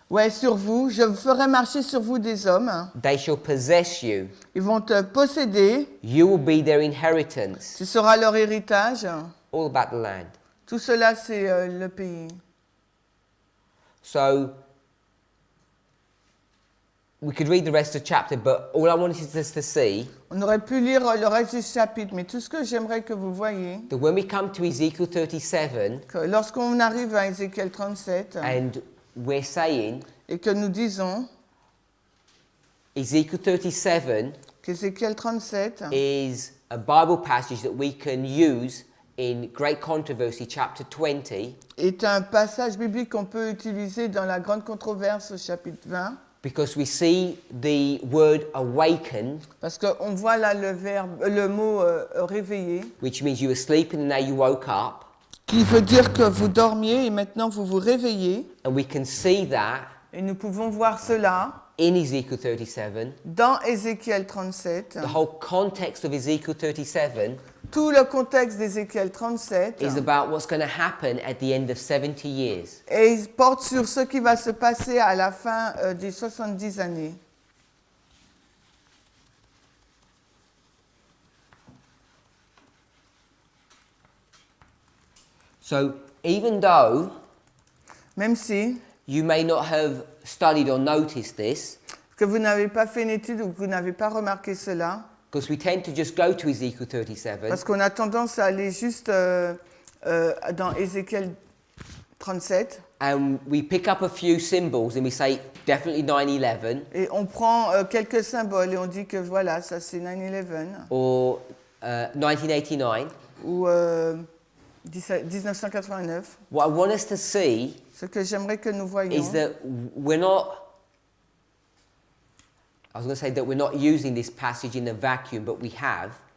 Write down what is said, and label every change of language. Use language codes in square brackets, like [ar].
[fr] Sur vous. Je ferai marcher sur vous des hommes. [en] They shall possess you. [fr] Ils vont te posséder. [en] You will be their inheritance. [fr] Ce sera leur héritage. [en] All about the land. [fr] Tout cela, c'est le pays. [en] So, we could read the rest of the chapter, but all I wanted us to see, [fr] On aurait pu lire le reste du chapitre, mais tout ce que j'aimerais que vous voyez, [en] that when we come to Ezekiel 37, [fr] que lorsqu'on arrive à Ézéchiel 37, [en] and we're saying, [fr] et que nous disons [en] Ezekiel 37 [fr] qu'Ézéchiel 37 [en] is a Bible passage that we can use in Great Controversy, chapter 20, [fr] est un passage biblique qu'on peut utiliser dans la grande controverse au chapitre 20, [en] because we see the word awaken, [fr] parce qu'on voit là le mot réveiller, [en] which means you were sleeping and now you woke up, [fr] qui veut dire que vous dormiez et maintenant vous vous réveillez. [en] and we can see that [fr] Et nous pouvons voir cela [en] in Ezekiel 37. [fr] dans Ézéchiel 37. [en] The whole context of Ezekiel 37 [fr] Tout le contexte d'Ézéchiel 37 [en] is about what's going to happen at the end of 70 years. [fr] et il porte sur ce qui va se passer à la fin des 70 années. [en] So even though [fr] Même si [en] you may not have studied or noticed this, [fr] que vous n'avez pas fait une étude ou que vous n'avez pas remarqué cela, [en] because we tend to just go to Ezekiel 37 [fr] parce qu'on a tendance à aller juste dans Ézéchiel 37 [en] and we pick up a few symbols and we say definitely 9/11 [fr] et on prend quelques symboles et on dit que voilà, ça c'est 9/11 [en] or 1989. [fr] ou 1989. [en] What I want us to see [fr] Ce que j'aimerais que nous voyions, [en] is that we're not, I was going to say that we're not using this passage in a vacuum, but we have.